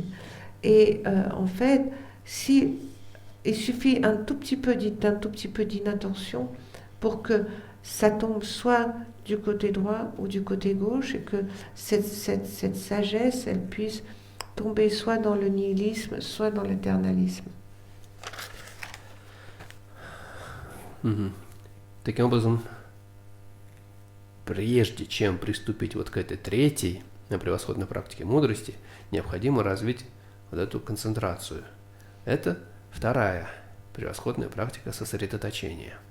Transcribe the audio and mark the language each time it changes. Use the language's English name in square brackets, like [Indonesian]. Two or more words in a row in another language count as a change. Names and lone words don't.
[French] Et en fait, il suffit d'un tout petit peu d'inattention pour que ça tombe soit du côté droit ou du côté gauche, et que cette sagesse, elle puisse tomber soit dans le nihilisme, soit dans l'éternalisme. [Russian] Таким образом, прежде чем приступить вот к этой третьей превосходной практике мудрости, необходимо развить вот эту концентрацию. Это вторая превосходная практика сосредоточения.